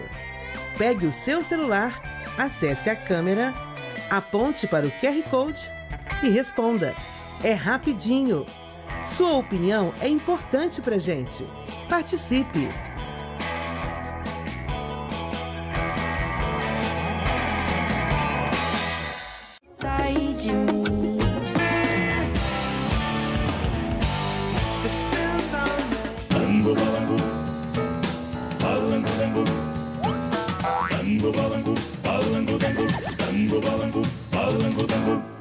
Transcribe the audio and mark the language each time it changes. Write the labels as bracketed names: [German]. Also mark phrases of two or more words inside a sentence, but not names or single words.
[Portuguese] Pegue o seu celular, acesse a câmera, aponte para o QR Code e responda. É rapidinho. Sua opinião é importante pra gente. Participe! Sai de mim. Tango balango, balango tango, tango balango, balango tango, tango balango, balango tango.